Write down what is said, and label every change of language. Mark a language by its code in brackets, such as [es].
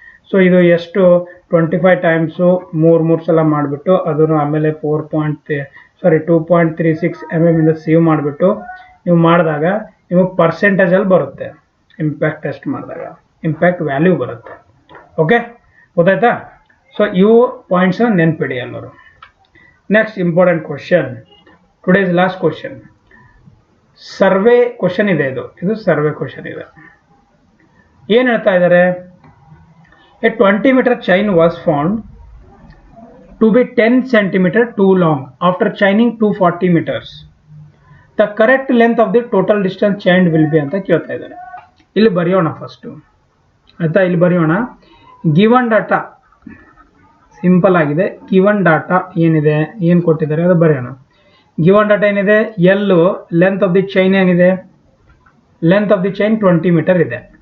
[kn] So ಇದು ಎಷ್ಟು 25 times 3 ಸಲ ಮಾಡಿಬಿಟ್ಟು ಅದನ್ನು ಆಮೇಲೆ 2.36 ಇಂದ ಸೇವ್ ಮಾಡಿಬಿಟ್ಟು ನೀವು ಮಾಡಿದಾಗ ನಿಮಗೆ ಪರ್ಸೆಂಟೇಜಲ್ಲಿ ಬರುತ್ತೆ. ಇಂಪ್ಯಾಕ್ಟ್ ಟೆಸ್ಟ್ ಮಾಡಿದಾಗ ಇಂಪ್ಯಾಕ್ಟ್ ವ್ಯಾಲ್ಯೂ ಬರುತ್ತೆ. ಓಕೆ, ಗೊತ್ತಾಯ್ತಾ. ಸೊ ಇವು ಪಾಯಿಂಟ್ಸ್ ನೆನ್ಪಿಡಿ ಎಲ್ಲರೂ. [en] next important question, today's last question, [kn] survey question ಇದೆ. ಇದು ಸರ್ವೆ ಕ್ವಶನ್ ಇದೆ. ಏನು ಹೇಳ್ತಾ ಇದ್ದಾರೆ, [en] A 20 meter chain was found to be 10 centimeter too long after chaining 240 meters. The correct length of the total distance chained will be [kn] ಅಂತ ಕೇಳ್ತಾ ಇದ್ದಾರೆ. ಇಲ್ಲಿ ಬರೆಯೋಣ ಫಸ್ಟು ಆಯಿತಾ. ಇಲ್ಲಿ ಬರೆಯೋಣ, ಗಿವನ್ ಡಾಟಾ ಸಿಂಪಲ್ ಆಗಿದೆ. [en] given data [kn] ಏನಿದೆ, ಏನು ಕೊಟ್ಟಿದ್ದಾರೆ ಅದು ಬರೆಯೋಣ. [en] Given data ಏನಿದೆ, L length of the chain ಏನಿದೆ, length of the chain 20 meter ಇದೆ.